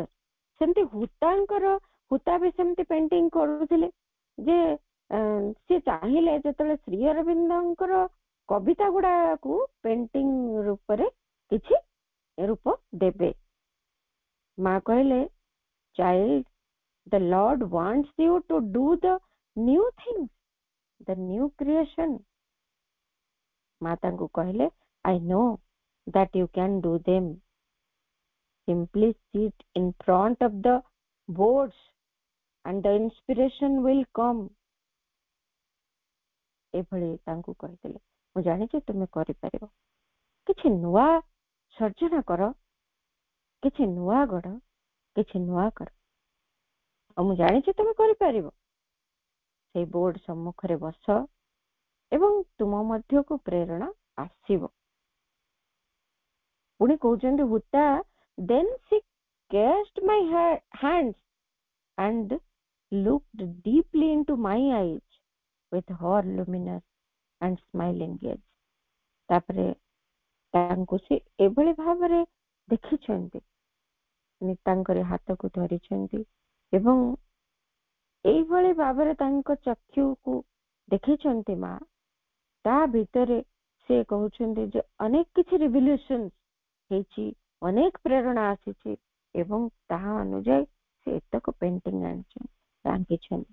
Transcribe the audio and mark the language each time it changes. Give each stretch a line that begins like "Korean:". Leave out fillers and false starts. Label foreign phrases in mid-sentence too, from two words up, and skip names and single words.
Odia: ସେମିତି ହୁତା ବି ସେମିତି ପେଣ୍ଟିଂ କରୁଥିଲେ, ଯେ ସେ ଚାହିଁଲେ ଯେତେବେଳେ ଶ୍ରୀ ଅରବିନ୍ଦଙ୍କର କବିତା ଗୁଡାକୁ ପେଣ୍ଟିଂ ରୂପରେ କିଛି ରୂପ ଦେବେ। ମା କହିଲେ, ଚାଇଲ୍ଡ,
English: the Lord wants you to do the new things, the new creation।
Odia: ମା ତାଙ୍କୁ କହିଲେ,
English: I know that you can do them, simply sit in front of the boards and the inspiration will come।
Odia: ଏଭଳି ତାଙ୍କୁ କହିଥିଲେ, ମୁଁ ଜାଣିଛି ତୁମେ କରିପାରିବ, କିଛି ନୂଆ ସର୍ଜନା କର, କିଛି ନୂଆ ଗଢ, କିଛି ନୂଆ କର, ଆଉ ମୁଁ ଜାଣିଛି ତୁମେ କରିପାରିବ। ସେଇ ବୋର୍ଡ ସମ୍ମୁଖରେ ବସ ଏବଂ ତୁମ ମଧ୍ୟକୁ ପ୍ରେରଣା ଆସିବ। ପୁଣି କହୁଛନ୍ତି,
English: ହୁତା then she kissed my hands and looked deeply into my eyes with her luminous and smiling gaze।
Odia: ତାପରେ ତାଙ୍କୁ ସେ ଏଭଳି ଭାବରେ ଦେଖିଛନ୍ତି, ତାଙ୍କରି ହାତକୁ ଧରିଛନ୍ତି ଏବଂ ଏଇଭଳି ଭାବରେ ତାଙ୍କ ଚକ୍ଷୁକୁ ଦେଖିଛନ୍ତି ମା। ତା ଭିତରେ ସେ କହୁଛନ୍ତି ଯେ ଅନେକ କିଛି ରିଭଲ୍ୟୁସନ ହେଇଛି, ଅନେକ ପ୍ରେରଣା ଆସିଛି ଏବଂ ତାହା ଅନୁଯାୟୀ ସେ ଏତକ ପେଣ୍ଟିଂ ଆଙ୍କିଛନ୍ତି।